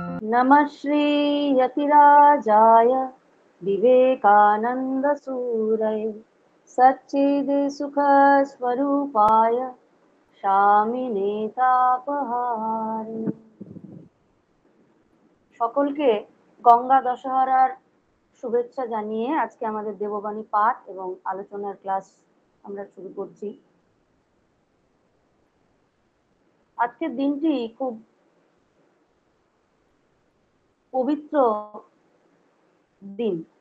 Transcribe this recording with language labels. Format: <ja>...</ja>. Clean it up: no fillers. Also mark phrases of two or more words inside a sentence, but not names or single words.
<sa>नमः श्री यतिराजाय विवेकानंद सूरये सच्चिद सुख स्वरूपाय शामिने तापहारिणे।</sa> <bn>সকলকে গঙ্গা দশহরার শুভেচ্ছা জানিয়ে আজকে আমাদের দেববাণী পাঠ এবং আলোচনার ক্লাস আমরা শুরু করছি। আজকের দিনটি খুব পবিত্র দিন।</bn>